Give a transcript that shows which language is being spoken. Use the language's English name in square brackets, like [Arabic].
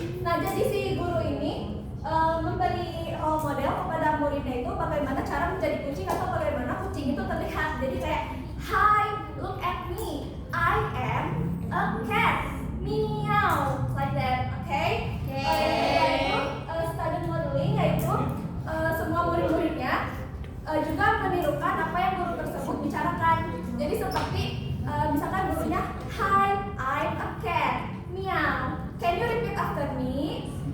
[Indonesian] Nah, jadi si guru ini memberi role model kepada muridnya itu bagaimana cara menjadi kucing atau bagaimana kucing itu terlihat. Jadi kayak, [English] hi, look at me, I am a cat, meow, like that, okay? [Indonesian] Yaitu student modeling, yaitu semua murid-muridnya juga menirukan apa yang guru tersebut bicarakan. Jadi seperti misalkan gurunya, [English] hi, I'm a cat, meow, can you repeat after me?